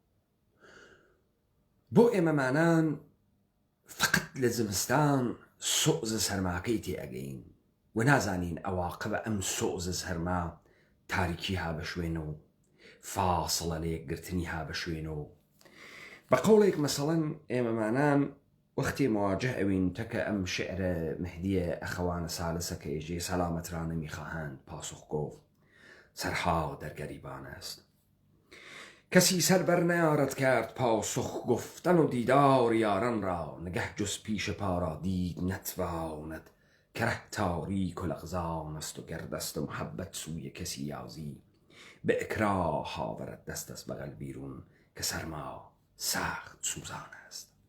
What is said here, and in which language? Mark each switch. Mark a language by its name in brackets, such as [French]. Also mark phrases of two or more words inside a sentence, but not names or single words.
[Central Kurdish] بۆ ئێمەمانان فقط لە زمستان سۆزە سەرماکەی تێئەگەین و نازانین ئەواقبە ئەم سۆزە سەرما تاریکی ها بە شوێنە و فاسڵە لە یەکگرتنی ها بە شوێنە و بە قەوڵێک مەسەڵەن ئێمەمانان وقتی مواجه اوین تکه ام شعر مهدی اخوان سالسه که ایجی [Persian] سلامت را نمیخواهند پاسخ گفت سرها در گریبان است. کسی سر بر نیارد کرد پاسخ گفتن و دیدار یاران را نگه جز پیش پا را دید نتواند که ره تاریک و لغزان است و گردست محبت سوی کسی یازی به اکراه آورد دست از بغل بیرون که سرما سخت سوزان است.